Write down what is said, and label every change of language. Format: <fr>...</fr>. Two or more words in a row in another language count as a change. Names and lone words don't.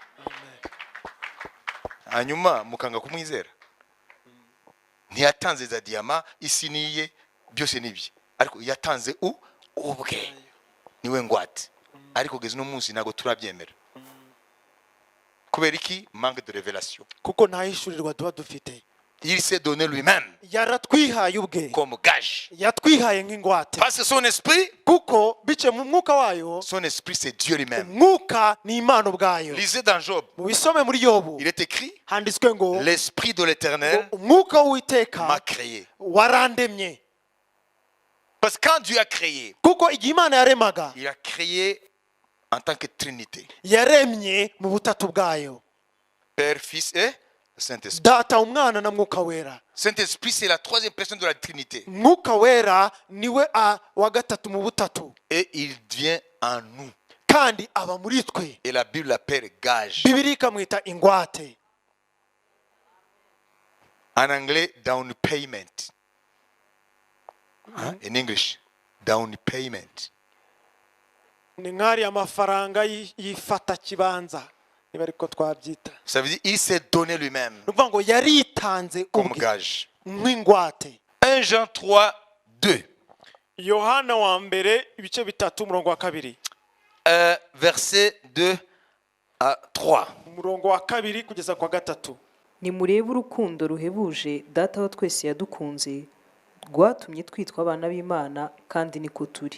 <rw>Hanyuma mukanga kumwizera. Ntiyatanze za diyama, isi niye, byose nibye, ariko yatanze ubwe, niwe ngwate. Ariko kugeza no munsi ntago turabyemera. Kubera iki?</rw> <fr>Manque de révélation.</fr> <rw>kuko nta hishurirwa tuba dufite.</rw> <fr>Il s'est donné lui-même</fr> <rw>yaratwihaye ubwe,</rw> <fr>comme gage.</fr> <rw>yatwihaye nk'ingwate,</rw> <fr>Parce que son esprit</fr> <rw>kuko bice mu mwuka wayo,</rw> <fr>c'est Dieu lui-même.</fr> <rw>umwuka ni Imana ubwayo.</rw> <fr>Lisez dans Job,</fr> <rw>mu bisome muri Yobu</rw> <fr>il est écrit,</fr> <rw>handitswe ngo</rw> <fr>l'esprit de l'Éternel</fr> <rw>umwuka w'Uwiteka</rw> <fr>m'a créé.</fr> <rw>warandemye.</rw> <fr>Parce que quand Dieu a créé,</fr> <rw>kuko igihe Imana yaremaga,</rw> <fr>il a créé en tant que Trinité,</fr> <rw>yaremye mu butatu bwayo,</rw> <fr>Père, Fils et Saint-Esprit.</fr> <rw>data, umwana na mwuka wera.</rw> <fr>Saint-Esprit, c'est la troisième personne de la Trinité.</fr> <rw>mwuka wera niwe wa gatatu mu butatu,</rw> <fr>Et il vient en nous.</fr> <rw>kandi aba muri twe.</rw> <fr>Et la Bible l'appelle gage.</fr> <rw>Bibiliya ikamwita ingwate.</rw> <fr>En anglais,</fr> <en>down payment. In English, down payment.</en> <rw>ni nk'ari amafaranga y'ifata kibanza, niba ariko twabyita.</rw> <fr>Ça veut dire il s'est donné lui-même</fr> <rw>ni ukuvuga ngo yaritanze</rw> <fr>comme</fr> <rw>ubwe</rw> <fr>gage.</fr> <rw>nk'ingwate.</rw> <fr>1 Jean 3, 2.</fr> <rw>Yohana wa mbere ibice bitatu umurongo wa kabiri,</rw> <fr>Verset 2 à 3.</fr> <rw>umurongo wa kabiri kugeza kwa gatatu. nimurebe urukundo ruhebuje data wa twese yadukunze, rwatumye twitwa abana b'Imana, kandi niko turi.</rw>